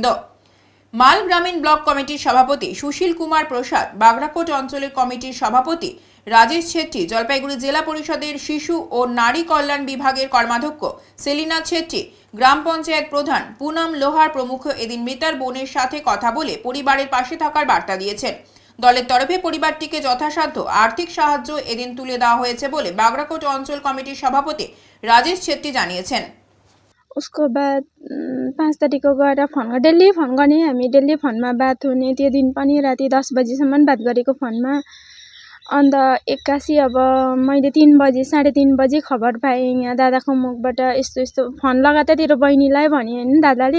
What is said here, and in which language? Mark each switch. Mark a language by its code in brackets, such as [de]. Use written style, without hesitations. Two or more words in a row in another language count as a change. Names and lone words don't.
[bn] মাল গ্রামীণ ব্লক কমিটির সভাপতি সুশীল কুমার প্রসাদ, বাগরাকোট অঞ্চলের কমিটির সভাপতি রাজেশ ছেত্রী, জলপাইগুড়ি জেলা পরিষদের শিশু ও নারী কল্যাণ বিভাগের কর্মাধ্যক্ষ সেলিনা ছেত্রী, গ্রাম পঞ্চায়েত প্রধান পুনম লোহার প্রমুখ এদিন মৃতার বোনের সাথে কথা বলে পরিবারের পাশে থাকার বার্তা দিয়েছেন। দলের তরফে পরিবারটিকে যথাসাধ্য আর্থিক সাহায্য এদিন তুলে দেওয়া হয়েছে বলে বাগরাকোট অঞ্চল কমিটির সভাপতি রাজেশ ছেত্রী জানিয়েছেন। [hi] उसको बाद [ne] 5 तारिक को गएर फोन गरेँ, डेली फोन गर्ने, हामी डेली फोनमा बात हुने। त्यो दिन पनि राति 10 बजीसम्म बात गरेको फोनमा। अन्त 81 अब मैले 3 बजे 3:30 बजे खबर पाएँ यहाँ दादाको मुखबाट यस्तो यस्तो फोन लगाएको तेरो बहिनीलाई भने होइन दादाले।